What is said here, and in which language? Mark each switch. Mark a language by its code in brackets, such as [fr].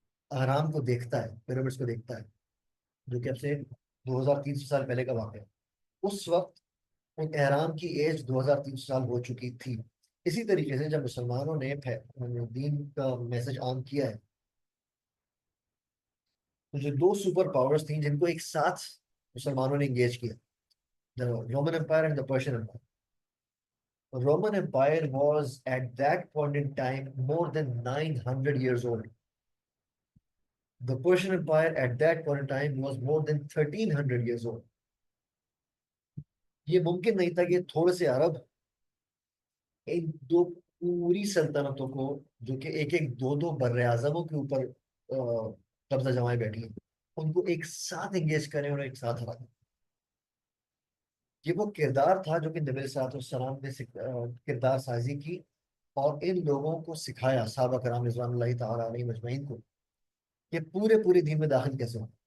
[ur] اہرام کو دیکھتا ہے، پیرامڈس کو دیکھتا ہے، جو کہ اب سے 2300 سال پہلے کا واقعہ ہے، اس وقت ان احرام کی ایج 2300 سال ہو چکی تھی۔ اسی طریقے سے جب مسلمانوں نے دین کا میسج عام کیا ہے، تو جو دو سپر پاورز تھیں جن کو ایک ساتھ مسلمانوں نے انگیج کیا، [en] Roman empire and the Persian empire. Roman empire was at that point in time more than 900 years old. The Persian Empire at that point in time was more than 1300 years old. [ur] یہ ممکن نہیں تھا کہ تھوڑے سے عرب ایک دو پوری سلطنتوں کو، جو کہ ایک ایک دو دو بر اعظموں کے اوپر قبضہ جمائے بیٹھی ہیں، ان کو ایک ساتھ انگیج کریں اور ایک ساتھ ہرا دیں۔ یہ وہ کردار تھا جو کہ نبی صلی اللہ علیہ وسلم نے کردار سازی کی، اور ان لوگوں کو سکھایا، صحابہ کرام رضوان اللہ تعالیٰ علیہ مجمعین کو، کہ پورے پورے دین میں داخل کیسے ہو۔